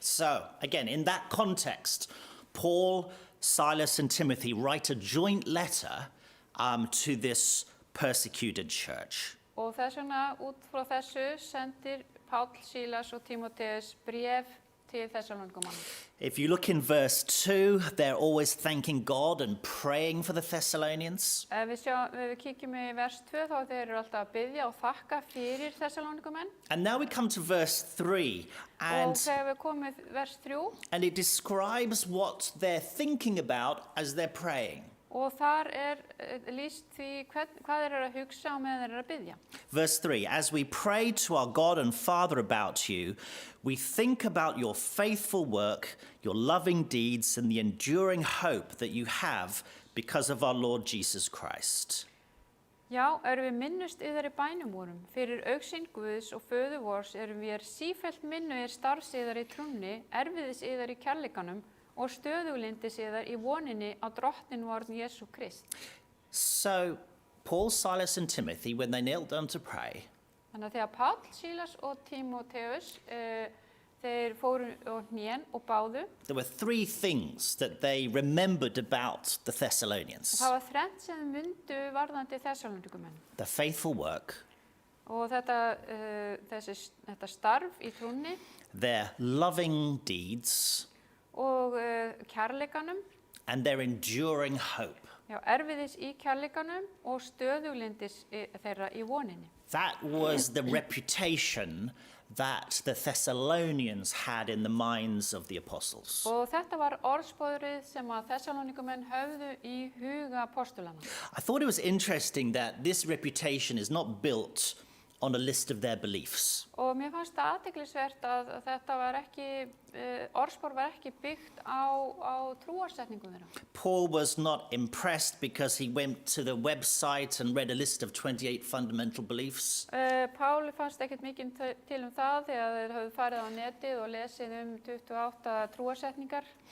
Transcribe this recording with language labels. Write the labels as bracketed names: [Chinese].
[English] So, again, in that context, Paul, Silas and Timothy write a joint letter to this persecuted church. [Icelandic] Og þess vegna út frá þessu sendir Páll, Sílas og Tímóteus bréf til Þessalónikumanna. [English] If you look in verse 2, they're always thanking God and praying for the Thessalonians. [Icelandic] Ef við kíkjum í vers 2 þá þeir eru alltaf að biðja og þakka fyrir Þessalónikumenn. [English] And now we come to verse 3, [Icelandic] Og [English] and [Icelandic] þegar við komum við vers 3 [English] it describes what they're thinking about as they're praying. [Icelandic] og þar lýst því hvað þeir eru að hugsa og meðan þeir eru að biðja. [English] Verse 3, as we pray to our God and Father about you, we think about your faithful work, your loving deeds, and the enduring hope that you have because of our Lord Jesus Christ. [Icelandic] Já, við minnust yðar í bænum vorum. Fyrir augsýn Guðs og föður vors við sífellt minnugir starfs yðar í trúnni, erfiðis yðar í kærleikanum og stöðuglindis yðar í voninni á drottinn vorn Jesú Krist. [English] So, Paul, Silas, and Timothy, when they knelt down to pray, [Icelandic] Þannig að þegar Páll, Sílas og Tímóteus þeir fóru á hnén og báðu, [English] there were three things that they remembered about the Thessalonians. [Icelandic] það var þrennt sem þeir mundu varðandi Þessalónikumenn. [English] The faithful work, [Icelandic] Og þetta starf í trúnni [English] their loving deeds, [Icelandic] og kærleikanum, [English] and their enduring hope. [Icelandic] já, erfiðis í kærleikanum og stöðuglindis þeirra í voninni. [English] That was the reputation that the Thessalonians had in the minds of the apostles. [Icelandic] Og þetta var orðspóðrið sem að Þessalónikumenn höfðu í huga apostolana. [English] I thought it was interesting that this reputation is not built on a list of their beliefs. [Icelandic] Og mér fannst það athyglisvert að þetta var ekki, orðspor var ekki byggt á trúarsetningum þeirra. [English] Paul was not impressed because he went to the website and read a list of 28 fundamental beliefs. [Icelandic] Páli fannst ekkert mikið til það þegar þeir höfðu farið á netið og lesið 28 trúarsetningar.